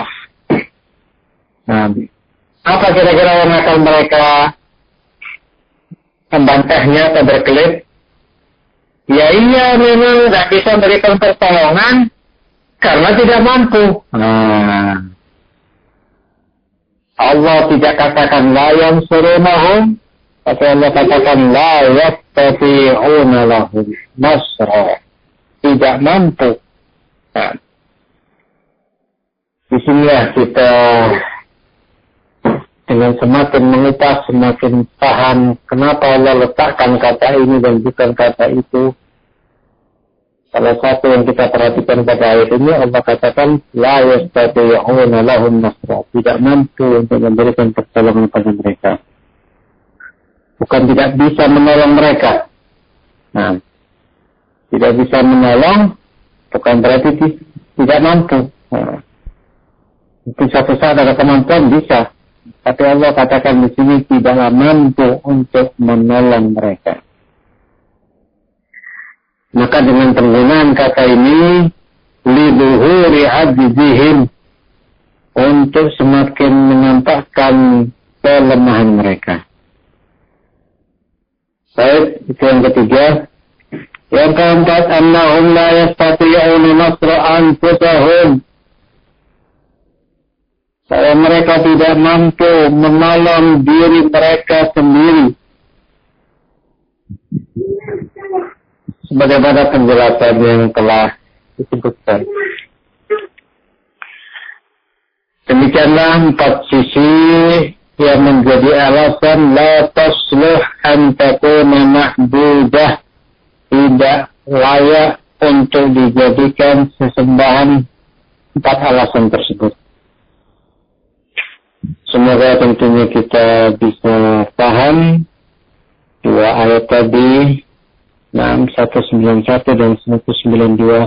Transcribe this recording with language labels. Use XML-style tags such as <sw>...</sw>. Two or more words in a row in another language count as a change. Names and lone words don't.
<id>Nah, apa kira-kira yang akan mereka membantahnya atau berkelit? Ya iya, memang tidak bisa memberikan pertolongan karena tidak mampu. Nah, Allah tidak katakan</id> <ar>لا ينصرونهم,</ar> <id>tapi Allah katakan</id> <ar>لا يستطيعون لهم نصرا,</ar> <id>tidak mampu. Nah, disinilah kita dengan semakin mengupas, semakin paham kenapa Allah letakkan kata ini dan bukan kata itu. Salah satu yang kita perhatikan pada ayat ini, Allah katakan</id> <ar>لا يستطيعون لهم نصرا,</ar> <id>tidak mampu untuk memberikan pertolongan kepada mereka. Bukan tidak bisa menolong mereka. Nah, tidak bisa menolong bukan berarti tidak mampu. Nah, itu satu saat ada kemampuan bisa. Tapi Allah katakan di sini tidaklah mampu untuk menolong mereka. Maka dengan penggunaan kata ini,</id> <ar>لظهور عجزهم,</ar> <id>untuk semakin menampakkan kelemahan mereka. Baik, itu yang ketiga. Yang keempat,</id> <ar>أنهم لا يستطيعون نصر أنفسهم,</ar> <id>bahwa mereka tidak mampu menolong diri mereka sendiri. Sebagaimana penjelasan yang telah disebutkan. Demikianlah 4 sisi yang menjadi alasan</id> <ar>لا تصلح أن تكون معبودة,</ar> <id>tidak layak untuk dijadikan sesembahan. 4 alasan tersebut. Semoga tentunya kita bisa paham 2 ayat tadi, 191 dan 192.</id>